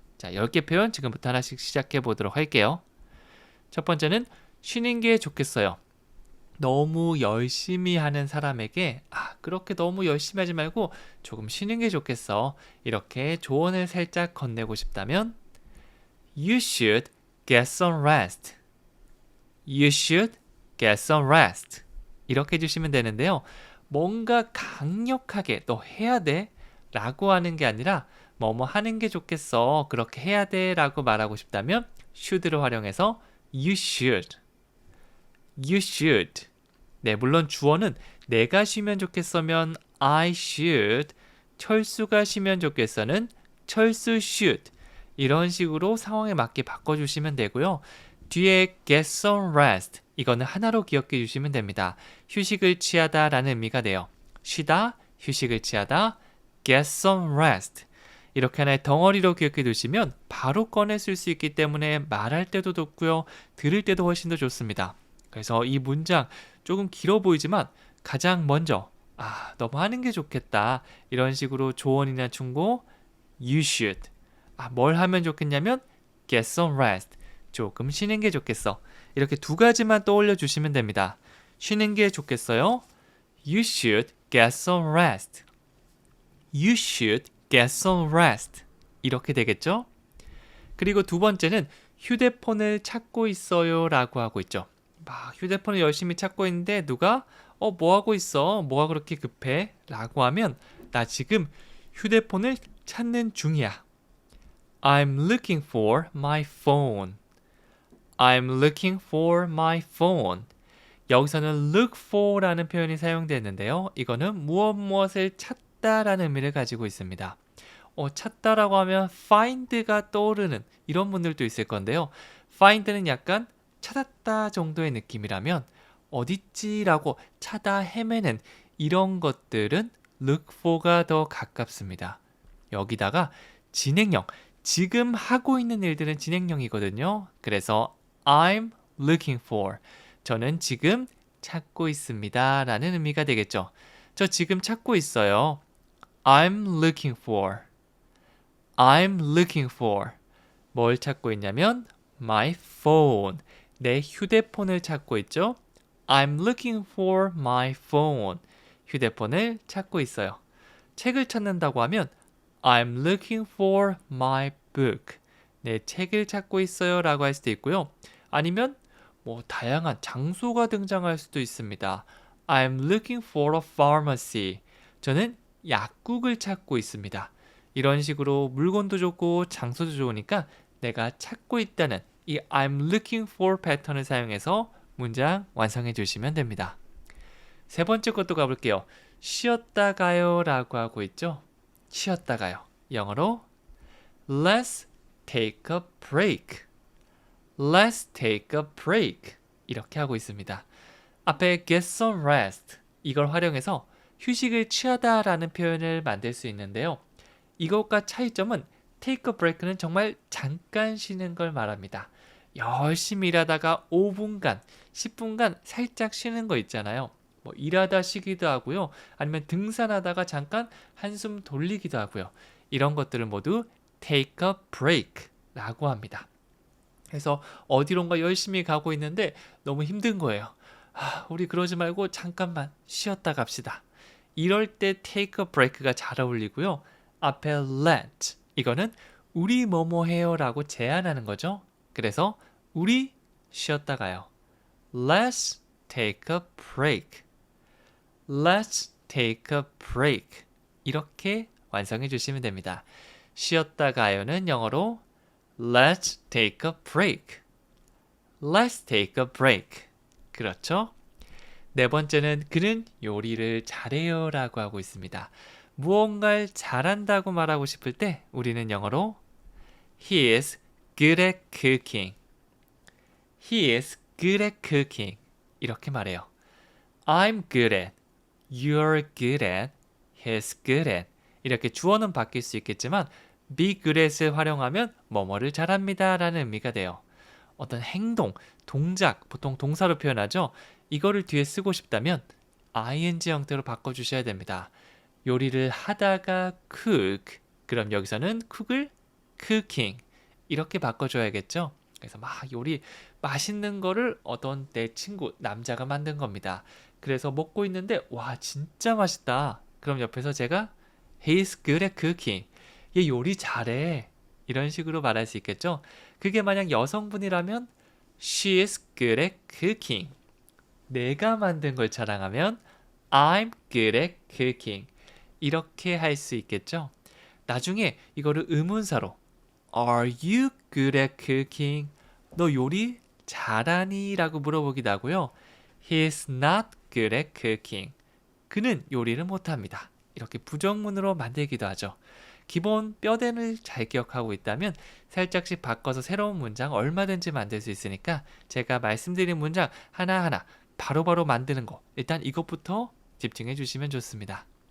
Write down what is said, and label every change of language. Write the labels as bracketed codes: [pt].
[ko] 자, 10개 표현 지금부터 하나씩 시작해 보도록 할게요. 첫 번째는 쉬는 게 좋겠어요. 너무 열심히 하는 사람에게 그렇게 너무 열심히 하지 말고 조금 쉬는 게 좋겠어. 이렇게 조언을 살짝 건네고 싶다면 [en] You should get some rest. You should get some rest. [ko] 이렇게 해주시면 되는데요. 뭔가 강력하게 너 해야 돼 라고 하는 게 아니라 뭐뭐 하는 게 좋겠어. 그렇게 해야 돼 라고 말하고 싶다면 should를 활용해서 [en] You should. You should. [ko] 네, 물론 주어는 내가 쉬면 좋겠어면 [en] I should. [ko] 철수가 쉬면 좋겠어는 철수 should. 이런 식으로 상황에 맞게 바꿔주시면 되고요. [en] 뒤에 get some rest. [ko] 이거는 하나로 기억해 주시면 됩니다. 휴식을 취하다 라는 의미가 돼요. 쉬다, 휴식을 취하다, [en] get some rest. [ko] 이렇게 하나의 덩어리로 기억해 두시면 바로 꺼내 쓸 수 있기 때문에 말할 때도 좋고요. 들을 때도 훨씬 더 좋습니다. 그래서 이 문장 조금 길어 보이지만 가장 먼저 너무 하는 게 좋겠다. 이런 식으로 조언이나 충고 [en] You should. [ko] 뭘 하면 좋겠냐면 [en] get some rest. [ko] 조금 쉬는 게 좋겠어. 이렇게 두 가지만 떠올려 주시면 됩니다. 쉬는 게 좋겠어요. [en] You should get some rest. You should get some rest. [ko] 이렇게 되겠죠? 그리고 두 번째는 휴대폰을 찾고 있어요 라고 하고 있죠. 휴대폰을 열심히 찾고 있는데 누가 뭐 하고 있어? 뭐가 그렇게 급해? 라고 하면 나 지금 휴대폰을 찾는 중이야. [en] I'm looking for my phone. I'm looking for my phone. [ko] 여기서는 look for 라는 표현이 사용되는데요. 이거는 무엇을 찾다라는 의미를 가지고 있습니다. 찾다라고 하면 find가 떠오르는 이런 분들도 있을 건데요. find는 약간 찾았다 정도의 느낌이라면 어딨지라고 찾아 헤매는 이런 것들은 look for가 더 가깝습니다. 여기다가 진행형, 지금 하고 있는 일들은 진행형이거든요. [en] 그래서 I'm looking for. [ko] 저는 지금 찾고 있습니다. 라는 의미가 되겠죠. 저 지금 찾고 있어요. [en] I'm looking for. I'm looking for. [ko] 뭘 찾고 있냐면 [en] my phone. [ko] 내 휴대폰을 찾고 있죠. [en] I'm looking for my phone. [ko] 휴대폰을 찾고 있어요. 책을 찾는다고 하면 [en] I'm looking for my book. [ko] 내 책을 찾고 있어요 라고 할 수도 있고요. 아니면 다양한 장소가 등장할 수도 있습니다. [en] I'm looking for a pharmacy. [ko] 저는 약국을 찾고 있습니다. 이런 식으로 물건도 좋고 장소도 좋으니까 내가 찾고 있다는 이 [en] I'm looking for [ko] 패턴을 사용해서 문장 완성해 주시면 됩니다. 세 번째 것도 가볼게요. 쉬었다가요 라고 하고 있죠. 쉬었다가요. [en] 영어로 Let's take a break. Let's take a break. [ko] 이렇게 하고 있습니다. [en] 앞에 get some rest. [ko] 이걸 활용해서 휴식을 취하다 라는 표현을 만들 수 있는데요. 이것과 차이점은 take a break는 정말 잠깐 쉬는 걸 말합니다. 열심히 일하다가 5분간, 10분간 살짝 쉬는 거 있잖아요. 일하다 쉬기도 하고요. 아니면 등산하다가 잠깐 한숨 돌리기도 하고요. 이런 것들을 모두 take a break 라고 합니다. 그래서 어디론가 열심히 가고 있는데 너무 힘든 거예요. 우리 그러지 말고 잠깐만 쉬었다 갑시다. 이럴 때 take a break가 잘 어울리고요. 앞에 let 이거는 우리 뭐뭐 해요 라고 제안하는 거죠. 그래서 우리 쉬었다 가요. [en] Let's take a break. Let's take a break. [ko] 이렇게 완성해 주시면 됩니다. 쉬었다 가요는 영어로 [en] Let's take a break. Let's take a break. 그렇죠? [ko] 네 번째는 그는 요리를 잘해요 라고 하고 있습니다. 무언가를 잘한다고 말하고 싶을 때 우리는 영어로 [en] He is good at cooking. He is good at cooking. 이렇게 말해요. I'm good at, you're good at, he's good at. [ko] 이렇게 주어는 바뀔 수 있겠지만 be good at을 활용하면 뭐뭐를 잘합니다 라는 의미가 돼요. 어떤 행동, 동작, 보통 동사로 표현하죠. 이거를 뒤에 쓰고 싶다면 ing 형태로 바꿔주셔야 됩니다. 요리를 하다가 cook, 그럼 여기서는 cook을 cooking 이렇게 바꿔줘야겠죠. 그래서 막 요리 맛있는 거를 어떤 내 친구 남자가 만든 겁니다. 그래서 먹고 있는데 와 진짜 맛있다. 그럼 옆에서 제가 [en] He's good at cooking. [ko] 얘 요리 잘해. 이런 식으로 말할 수 있겠죠. [en] 그게 만약 여성분이라면 She is good at cooking. 내가 만든 걸 자랑하면 I'm good at cooking. [ko] 이렇게 할 수 있겠죠. 나중에 이거를 의문사로 [en] Are you good at cooking? [ko] 너 요리 잘하니? 라고 물어보기도 하고요. [en] He's not good at cooking. [ko] 그는 요리를 못합니다. 이렇게 부정문으로 만들기도 하죠. 기본 뼈대를 잘 기억하고 있다면 살짝씩 바꿔서 새로운 문장 얼마든지 만들 수 있으니까 제가 말씀드린 문장 하나하나 바로바로 만드는 거 일단 이것부터 집중해 주시면 좋습니다.